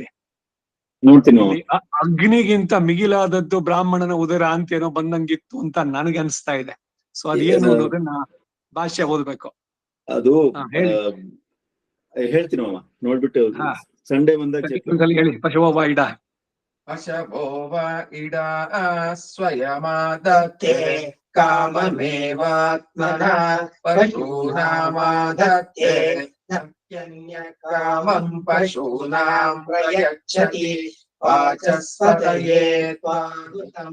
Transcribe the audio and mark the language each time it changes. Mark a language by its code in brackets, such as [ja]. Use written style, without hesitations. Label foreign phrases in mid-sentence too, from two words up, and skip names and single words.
[kn] ನೋಡ್ತೀನಿ. ಅಗ್ನಿಗಿಂತ ಮಿಗಿಲಾದದ್ದು ಬ್ರಾಹ್ಮಣನ ಉದರ ಅಂತೇನೋ ಬಂದಂಗಿತ್ತು ಅಂತ ನನಗೆ ಅನ್ಸ್ತಾ ಇದೆ. ಸೊ ಅದೇನು ಅನ್ನೋದನ್ನ ಭಾಷ್ಯ ಓದ್ಬೇಕು. ಅದು ಹೇಳಿ. ಹೇಳ್ತೀನಿ ಮಾಮ, ನೋಡ್ಬಿಟ್ಟು ಸಂಡೇ ಬಂದಾಗ ಹೇಳಿ. [sa] ಪಶುವ ಇಡ ಪಶವೋವ ಇಡ ಸ್ವಯಮಾದತ್ತೆ ಕಾಮಮೇವಾತ್ಮನ ಪಶೂನಾಮಾದತ್ತೆ ಕಾಮಂ ಪಶೂನಾಂ ಪ್ರಯಚ್ಛತಿ ವಾಚಸ್ಪತಯೇ ತ್ವಾಹುತಂ